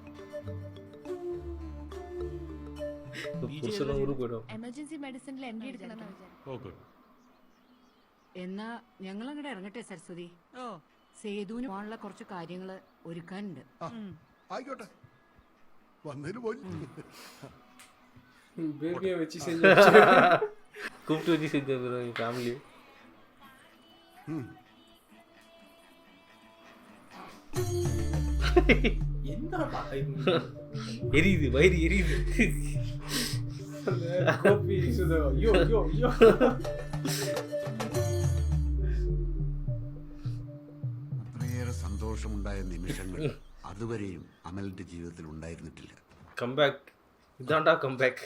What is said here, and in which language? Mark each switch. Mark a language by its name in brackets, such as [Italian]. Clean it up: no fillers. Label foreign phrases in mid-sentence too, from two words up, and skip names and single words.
[English] emergency medicine [Malayalam] എൻട്രി എടുക്കണം. എന്നാ ഞങ്ങൾ അങ്ങോട്ട് ഇറങ്ങട്ടെ സരസ്വതി. സേതുവിന് പോകാനുള്ള കുറച്ച് കാര്യങ്ങള് ഒരുക്കാനുണ്ട്. ആയിക്കോട്ടെ, വന്നതിന് പോയി. [Tamil] கூப்பிட்டு வச்சு செஞ்சு ஃபேமிலி. எரியுது, வயிறு எரியுது. [Malayalam] അത്രയേറെ സന്തോഷമുണ്ടായ നിമിഷങ്ങൾ അതുവരെയും അമലിന്റെ ജീവിതത്തിൽ ഉണ്ടായിരുന്നിട്ടില്ല. കംബാക്ക്, ഇതാണ്ടാ കംബാക്ക്.